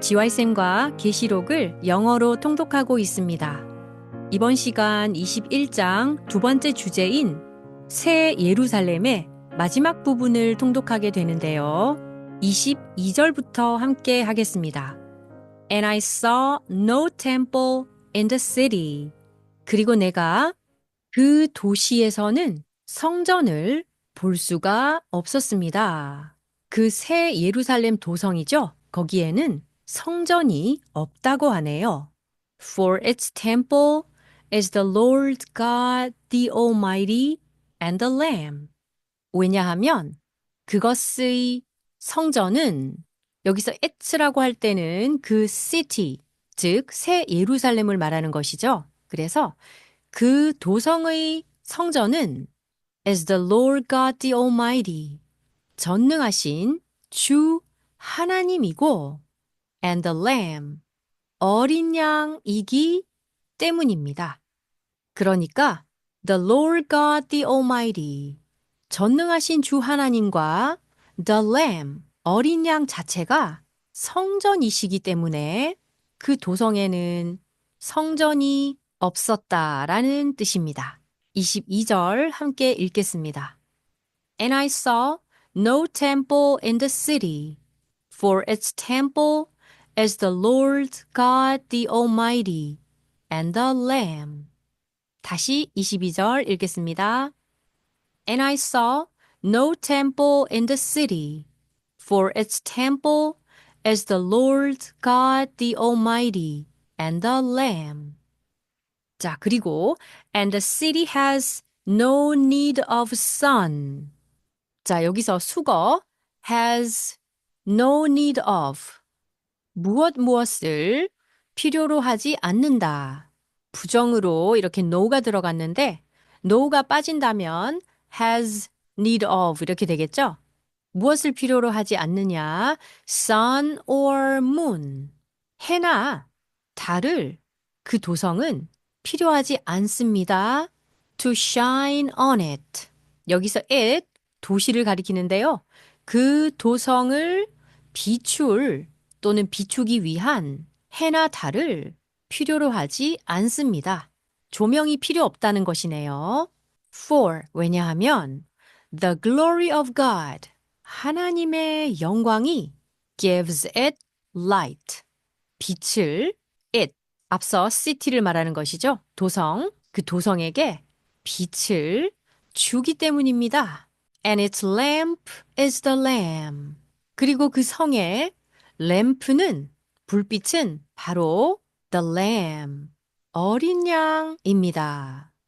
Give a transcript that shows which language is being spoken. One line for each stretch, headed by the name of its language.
Korean: GY쌤과 계시록을 영어로 통독하고 있습니다. 이번 시간 21장 두 번째 주제인 새 예루살렘의 마지막 부분을 통독하게 되는데요. 22절부터 함께 하겠습니다.
English: And I saw no temple in the city.
Korean: 그리고 내가 그 도시에서는 성전을 볼 수가 없었습니다. 그 새 예루살렘 도성이죠. 거기에는 성전이 없다고 하네요.
English: For its temple is the Lord God the Almighty and the Lamb.
Korean: 왜냐하면 그것의 성전은 여기서 it라고 할 때는 그 city, 즉 새 예루살렘을 말하는 것이죠. 그래서 그 도성의 성전은
English: is the Lord God the Almighty,
Korean: 전능하신 주 하나님이고
English: and the Lamb,
Korean: 어린 양이기 때문입니다. 그러니까
English: the Lord God the Almighty,
Korean: 전능하신 주 하나님과 the Lamb, 어린 양 자체가 성전이시기 때문에 그 도성에는 성전이 없었다라는 뜻입니다. 22절 함께 읽겠습니다.
English: And I saw no temple in the city, for its temple is the Lord God the Almighty and the Lamb.
Korean: 다시 22절 읽겠습니다.
English: And I saw no temple in the city, for its temple is the Lord God the Almighty and the Lamb.
Korean: 자, 그리고
English: and the city has no need of sun.
Korean: 자, 여기서 수거
English: has no need of
Korean: 무엇을 필요로 하지 않는다. 부정으로 이렇게 no가 들어갔는데 no가 빠진다면
English: has need of
Korean: 이렇게 되겠죠? 무엇을 필요로 하지 않느냐?
English: sun or moon.
Korean: 해나 달을 그 도성은 필요하지 않습니다.
English: to shine on it.
Korean: 여기서 it, 도시를 가리키는데요. 그 도성을 비출 또는 비추기 위한 해나 달을 필요로 하지 않습니다. 조명이 필요 없다는 것이네요.
English: For, 왜냐하면 the glory of God,
Korean: 하나님의 영광이
English: gives it light, 빛을 it, 앞서 city를 말하는 것이죠.
Korean: 도성, 그 도성에게 빛을 주기 때문입니다.
English: And its lamp is the lamb.
Korean: 그리고 그 성의 램프는, 불빛은 바로 the lamb, 어린 양입니다.